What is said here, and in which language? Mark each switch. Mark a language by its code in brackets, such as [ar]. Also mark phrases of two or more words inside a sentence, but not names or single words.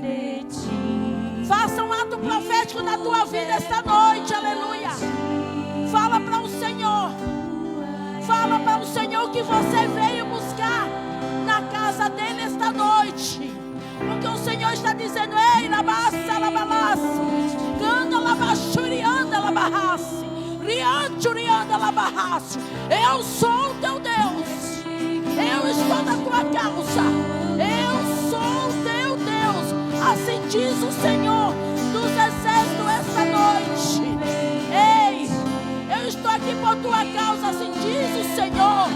[pt] Faça um ato profético na tua vida esta noite. Aleluia. Fala para o Senhor. Fala para o Senhor que você veio buscar na casa dele esta noite. Porque o Senhor está dizendo: ei, labassa, labalasse, canta, labachuri, anda, labarrasse, rianchuri, anda, labarrasse. Eu sou o teu Deus. Eu estou na tua causa. Eu sou o teu Deus. Assim diz o Senhor dos exércitos esta noite. Ei, eu estou aqui por tua causa. Assim diz o Senhor.